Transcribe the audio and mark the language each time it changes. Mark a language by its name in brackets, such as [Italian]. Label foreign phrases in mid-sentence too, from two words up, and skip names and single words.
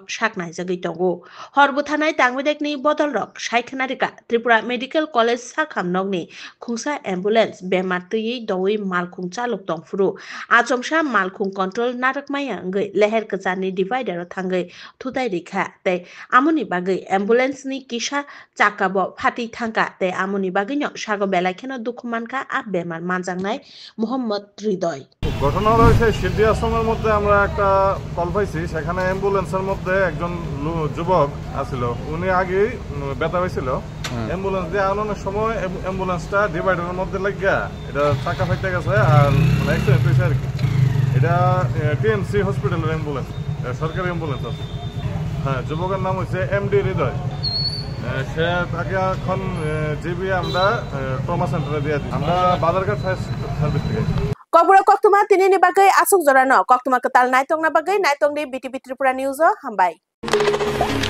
[Kok Borok] saknai jagui tongo horbo thanai tangwedekni bodol rok saikhanarika Tripura Medical College sakhamnokni khungsa ambulance bemar tui doi malkhung chaluk tongfuru achomsa malkhung control narakmaya ngai leher kachani divider thangai thudai rikha tei amoni bagai ambulance ni kisa chakabo phati thangka tei amoni bagai no sago belai kheno dukhumanka a bemar manjangnai Mohammad Hridoy [Bangla] ঘটনা হয়েছে সিদ্ধি আশ্রমের মধ্যে আমরা একটা কল পাইছি সেখানে অ্যাম্বুলেন্সের মধ্যে একজন যুবক আছিল উনি আগেই ব্যথা হয়েছিল অ্যাম্বুলেন্স দিয়ে আনানোর সময় অ্যাম্বুলেন্সটা ডিভাইডারের মধ্যে লাগিয়া এটা চাকা ফাইতে গেছে আর মানে অ্যাক্সিডেন্ট হয়েছে আর কি এটা টিএমসি হসপিটালের অ্যাম্বুলেন্স সরকারি অ্যাম্বুলেন্স আছে হ্যাঁ যুবকের নাম হচ্ছে এমডি হৃদয় সে তাকে এখন জিবি আমরা [English] trauma centre [Bangla] দিয়ে দিই আমরা বাজারঘাট [English] fire service [Bangla] থেকে [Kok Borok] Kobura koktuma tinini bagai asuk jorano koktuma ketal naitong na bagai naitong di BTV Tripura News hambai